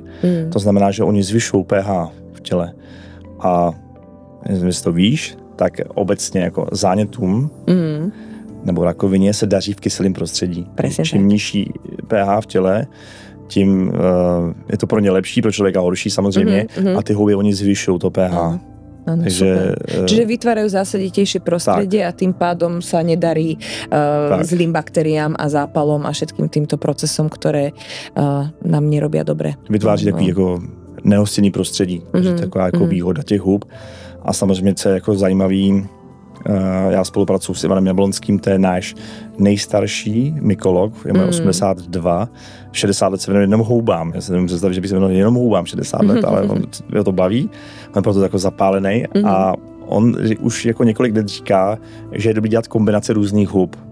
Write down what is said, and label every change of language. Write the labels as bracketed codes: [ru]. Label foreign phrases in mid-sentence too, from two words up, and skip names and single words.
[cs] To znamená, že oni zvyšují pH v těle. A jestli to víš, tak obecně jako zánětům nebo rakovině se daří v kyselém prostředí. Čím nižší pH v těle, tím je to pro ně lepší, pro člověka horší samozřejmě, a ty houby oni zvyšují to pH. [sk] Áno, takže, čiže vytvárajú zásaditejšie prostredie a tým pádom sa nedarí zlým baktériám a zápalom a všetkým týmto procesom, ktoré nám nerobia dobre. [cs] Vytváří takový jako nehostinný prostředí, takže to je taková jako výhoda těch hub. A samozřejmě, co je jako zajímavý, já spolupracuji s Ivanem Jablonským, to je náš nejstarší mykolog, je má 82, 60 let se věnuje jenom houbám. Já si nevím představit, že by se věnoval jenom houbám 60 let, ale on to baví, on je proto jako zapálený a on už jako několik let říká, že je dobrý dělat kombinace různých hub.